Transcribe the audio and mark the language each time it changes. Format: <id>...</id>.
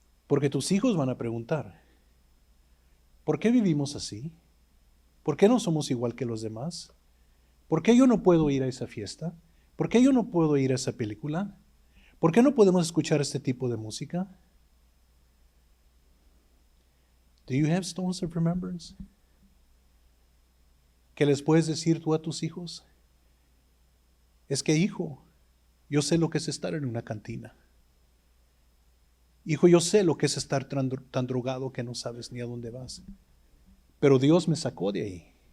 <es>Porque tus hijos van a preguntar, ¿por qué vivimos así? ¿Por qué no somos igual que los demás? ¿Por qué yo no puedo ir a esa fiesta? ¿Por qué yo no puedo ir a esa película? ¿Por qué no podemos escuchar este tipo de música?</es> <en>Do you have stones of remembrance?</en> <es>¿Qué les puedes decir tú a tus hijos? Es que, hijo, yo sé lo que es estar en una cantina. Hijo, yo sé lo que es estar tan drogado que no sabes ni a dónde vas. Pero Dios me sacó de ahí.</es>